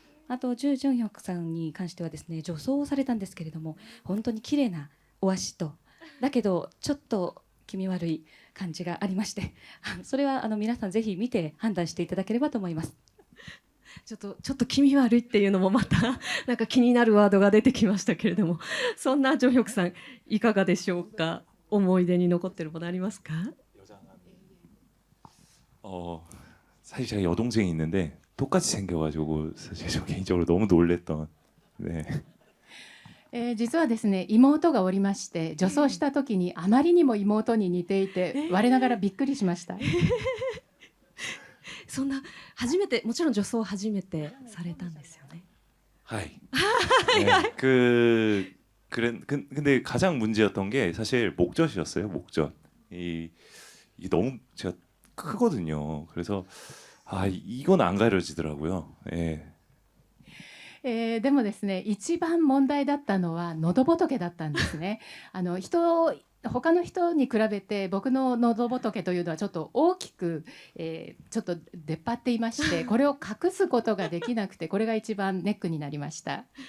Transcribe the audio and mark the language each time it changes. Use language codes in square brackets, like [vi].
[ja] あとジュ・ジョンヒョクさんに関してはですね女装をされたんですけれども、本当に綺麗なお足と、だけどちょっと気味悪い感じがありまして、それは皆さんぜひ見て判断していただければと思います。ちょっと気味悪いっていうのもまたなんか気になるワードが出てきましたけれども、そんなジョヒョクさんいかがでしょうか。思い出に残ってるものありますか？ [ko] 사실 제가 여동생이 있는데 똑같이 생겨가지고 사실 저 개인적으로 너무 놀랬던. 네. [ja] 実はですね妹がおりまして、女装した時にあまりにも妹に似ていて、我ながらびっくりしました。そんな初めて、もちろん女装初めてされたんですよね。 하이. [ko] 네, 근데 가장 문제였던 게 사실 목젖이었어요. 목젖. 이 너무 제가 크거든요. 그래서 이건 안 가려지더라고요. 예. [ja] でもですね一番問題だったのは喉仏だったんですね。他の人に比べて僕の喉仏というのはちょっと大きく、ちょっと出っ張っていまして、これを隠すことができなくて、これが一番ネックになりました。